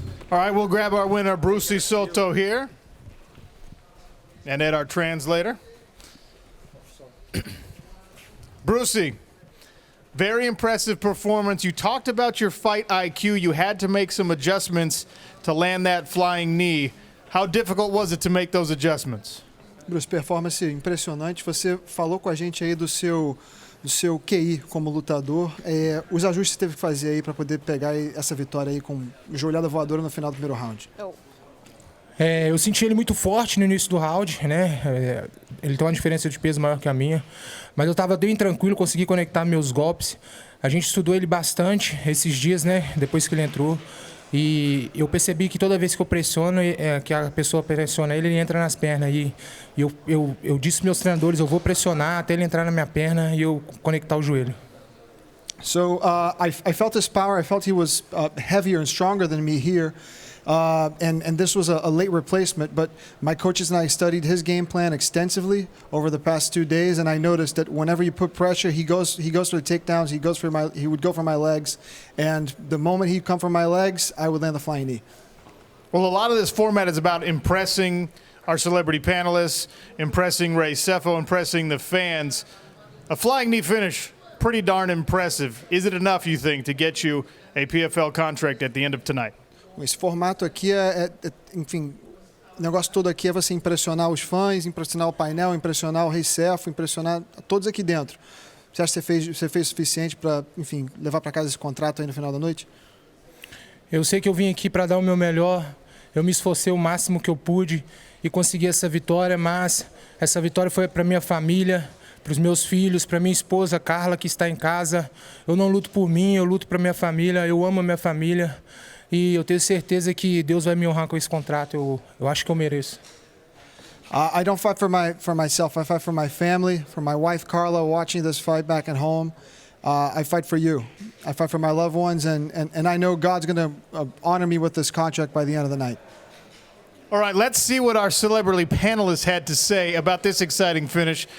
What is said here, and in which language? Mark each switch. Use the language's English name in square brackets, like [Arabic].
[English] All right, we'll grab our winner, Bruce Souto, here. And add our translator. Brucey, very impressive performance. You talked about your fight IQ. You had to make some adjustments to land that flying knee. How difficult was it to make those adjustments? [Portuguese] Bruce, performance impressionante. Você falou com a gente aí do seu QI como lutador. Os ajustes que teve que fazer aí para poder pegar essa vitória aí com joelhada voadora no final do primeiro round. Eu senti ele muito forte no início do round, né? Ele tem uma diferença de peso maior que a minha, mas eu estava bem tranquilo, consegui conectar meus golpes. A gente estudou ele bastante esses dias, né? Depois que ele entrou. E eu percebi que toda vez que eu pressiono, que a pessoa pressiona ele entra nas pernas. E eu disse aos meus treinadores, eu vou pressionar até ele entrar na minha perna e eu conectar o joelho. [English] So I felt his power. I felt he was heavier and stronger than me here. And this was a late replacement, but my coaches and I studied his game plan extensively over the past 2 days, and I noticed that whenever you put pressure, he goes for the takedowns. He would go for my legs, and the moment he'd come for my legs, I would land the flying knee. Well, a lot of this format is about impressing our celebrity panelists, impressing Ray Sefo, impressing the fans. A flying knee finish, pretty darn impressive. Is it enough, you think, to get you a PFL contract at the end of tonight? [Portuguese] Esse formato aqui enfim, o negócio todo aqui é você impressionar os fãs, impressionar o painel, impressionar o Rei Sefo, impressionar todos aqui dentro. Você acha que você fez o suficiente para, enfim, levar para casa esse contrato aí no final da noite? Eu sei que eu vim aqui para dar o meu melhor, eu me esforcei o máximo que eu pude e consegui essa vitória, mas essa vitória foi para minha família, para os meus filhos, para minha esposa Carla, que está em casa. Eu não luto por mim, eu luto para minha família, eu amo a minha família. E eu tenho certeza que Deus vai me honrar com esse contrato. Eu acho que eu mereço. [English] I don't fight for myself. I fight for my family, for my wife Carla watching this fight back at home. I fight for you. I fight for my loved ones, and I know God's going to honor me with this contract by the end of the night. All right, let's see what our celebrity panelists had to say about this exciting finish.